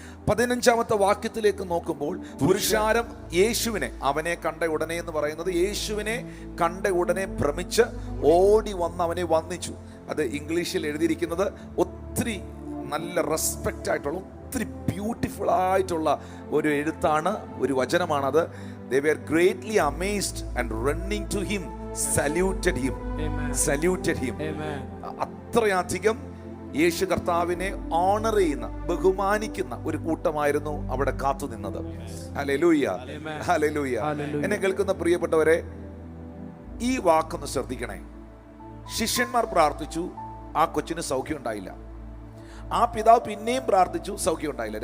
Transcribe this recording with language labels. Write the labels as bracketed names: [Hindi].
[Malayalam] 15-ാമത്തെ വാക്യത്തിലേക്ക് നോക്കുമ്പോൾ, പുരുഷാരം യേശുവിനെ, അവനെ കണ്ട ഉടനെ എന്ന് പറയുന്നത്, യേശുവിനെ കണ്ട ഉടനെ ഭ്രമിച്ച് ഓടി വന്ന് അവനെ വന്ദിച്ചു. അത് ഇംഗ്ലീഷിൽ എഴുതിയിരിക്കുന്നത് ഒത്തിരി നല്ല റെസ്പെക്റ്റ് ആയിട്ടുള്ള, ഒത്തിരി ബ്യൂട്ടിഫുൾ ആയിട്ടുള്ള ഒരു എഴുത്താണ്, ഒരു വചനമാണത്. [English] They were greatly amazed and running to him saluted him. Amen. Saluted him. Amen. [Malayalam] അത്രയധികം യേശു കർത്താവിനെ ഓണർ ചെയ്യുന്ന, ബഹുമാനിക്കുന്ന ഒരു കൂട്ടമായിരുന്നു അവിടെ കാത്തു നിന്നത്. Hallelujah, hallelujah. എന്നെ കേൾക്കുന്ന പ്രിയപ്പെട്ടവരെ, ഈ വാക്കൊന്ന് ശ്രദ്ധിക്കണേ. ശിഷ്യന്മാർ പ്രാർത്ഥിച്ചു, ആ കൊച്ചിന് സൗഖ്യം ഉണ്ടായില്ല. ആ പിതാവ് പിന്നെയും പ്രാർത്ഥിച്ചു, സൗഖ്യം ഉണ്ടായില്ല.